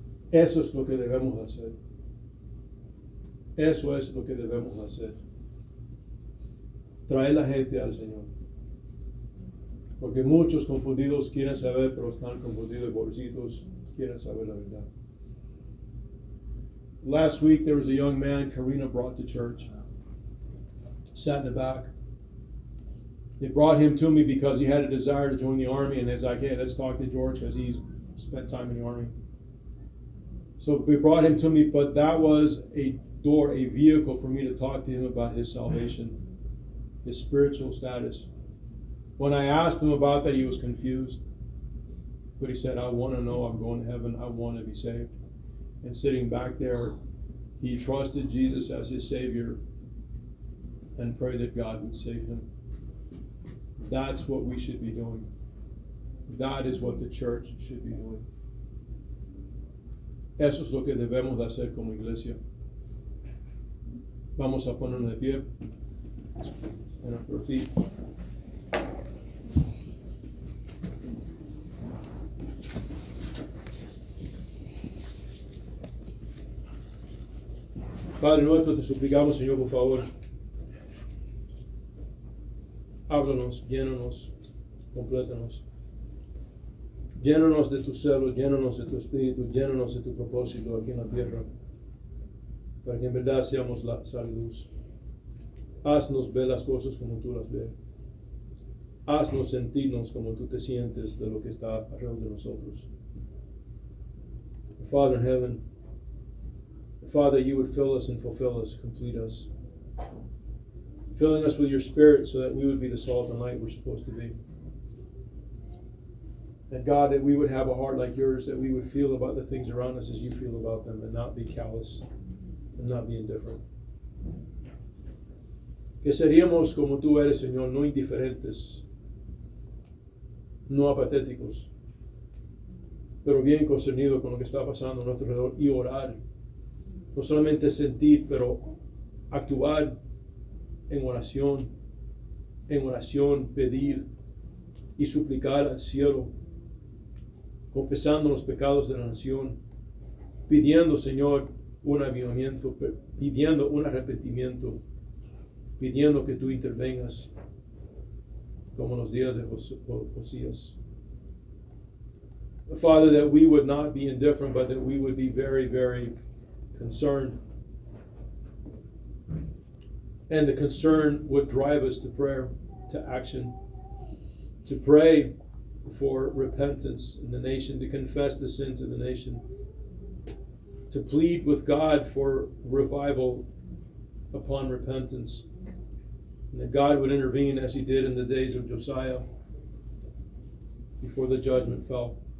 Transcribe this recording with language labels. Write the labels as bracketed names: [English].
[Spanish] Eso es lo que debemos hacer. Eso es lo que debemos hacer. Traer la gente al Señor. Porque muchos confundidos quieren saber, pero están confundidos, pobrecitos, quieren saber la verdad. [English] Last week there was a young man Karina brought to church. Sat in the back. They brought him to me because he had a desire to join the army, and as I get, let's talk to George because he's spent time in the army. So we brought him to me, but that was a door, a vehicle for me to talk to him about his salvation, his spiritual status. When I asked him about that, he was confused. But he said, I want to know I'm going to heaven. I want to be saved. And sitting back there, he trusted Jesus as his Savior and prayed that God would save him. That's what we should be doing. That is what the church should be doing. [Spanish] Eso es lo que debemos de hacer como iglesia. Vamos a ponernos de pie en nuestro [English] feet. [Spanish] Padre nuestro, te suplicamos, Señor, por favor, háblanos, llénanos, complétanos. Llénanos de tu celo, llénanos de tu espíritu, llénanos de tu propósito aquí en la tierra, para que en verdad seamos la sal y luz. Haznos ver las cosas como tú las ves. Haznos sentirnos como tú te sientes de lo que está alrededor de nosotros. [English] Father in heaven, Father, you would fill us and fulfill us, complete us. Filling us with your Spirit so that we would be the salt and light we're supposed to be. And God, that we would have a heart like yours, that we would feel about the things around us as you feel about them, and not be callous, and not be indifferent. [Spanish] Que seríamos como tú eres, Señor, no indiferentes, no apatéticos, pero bien concernidos con lo que está pasando a nuestro alrededor y orar. No solamente sentir, pero actuar en oración, pedir y suplicar al cielo, confesando los pecados de la nación, pidiendo, Señor, un avivamiento, pidiendo un arrepentimiento, pidiendo que tú intervengas, como en los días de Josías. [English] Father, that we would not be indifferent, but that we would be very, very concerned. And the concern would drive us to prayer, to action, to pray for repentance in the nation, to confess the sins of the nation, to plead with God for revival upon repentance, and that God would intervene as he did in the days of Josiah before the judgment fell.